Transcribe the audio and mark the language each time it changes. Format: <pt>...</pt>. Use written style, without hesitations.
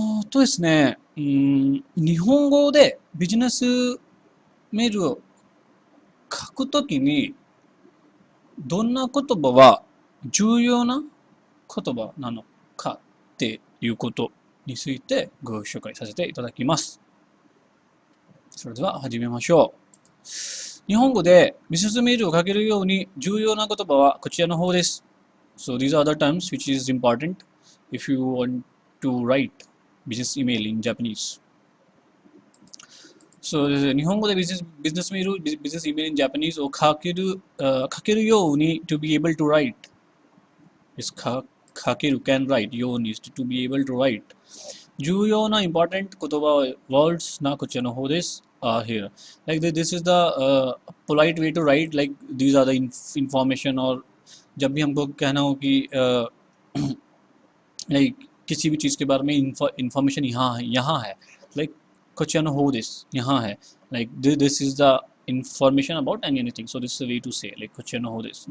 <ja>とですね、日本語でビジネスメールを書くときにどんな言葉は重要な言葉なのかっていうことについてご紹介させていただきます。それでは始めましょう。日本語でビジネスメールを書けるように重要な言葉はこちらの方です。</ja> <en>So these are the terms which is important if you want to write business email in Japanese.</en> <ja>So 日本語でビジネスメール、ビジネスイメール</ja> <en>in Japanese</en> <ja>を書けるように</ja> <en>to be able to write.</en> <ja>書ける</ja> <en>can write</en> <ja>ように</ja> <en>to be able to write.</en> <ja>重要な</ja> <en>important</en> <ja>言葉</ja> <en>words</en> <ja>なこちらの方です。</ja> <en>Here. Like this is the polite way to write, like these are the information.</en> <hi>और जब भी हमको कहना हो कि like किसी भी चीज़ के बारे में इंफॉर्मेशन यहाँ है, like</hi> <ja>こちらの方です。</ja> <hi>यहाँ है.</hi> <en>Like this is the information about anything. So this is a way to say like</en> <ja>こちらの方です。</ja>